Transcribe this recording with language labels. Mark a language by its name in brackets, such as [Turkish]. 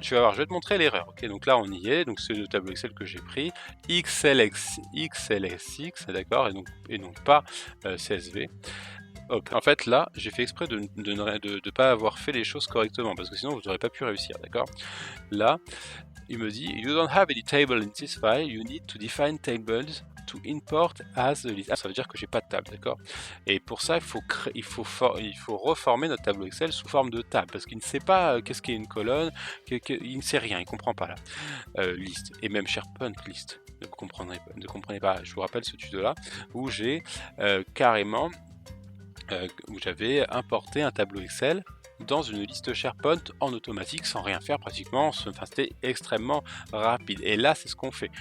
[French] Je vais te montrer l'erreur. Ok, donc là on y est. Donc c'est le tableau Excel que j'ai pris, XLSX, d'accord, et donc pas CSV. Hop. En fait, là, j'ai fait exprès de ne pas avoir fait les choses correctement, parce que sinon, vous n'aurez pas pu réussir, d'accord? Là, il me dit, [English] You don't have any table in this file, you need to define tables to import as a list. [French] Ça veut dire que j'ai pas de table, d'accord? Et pour ça, il faut reformer notre tableau Excel sous forme de table, parce qu'il ne sait pas qu'est-ce qu'est une colonne, il ne sait rien, il comprend pas là. Liste, et même SharePoint liste, ne comprenez pas. Je vous rappelle ce tuto-là, où j'ai carrément où j'avais importé un tableau Excel dans une liste SharePoint en automatique sans rien faire pratiquement, enfin c'était extrêmement rapide. Et là c'est ce qu'on fait.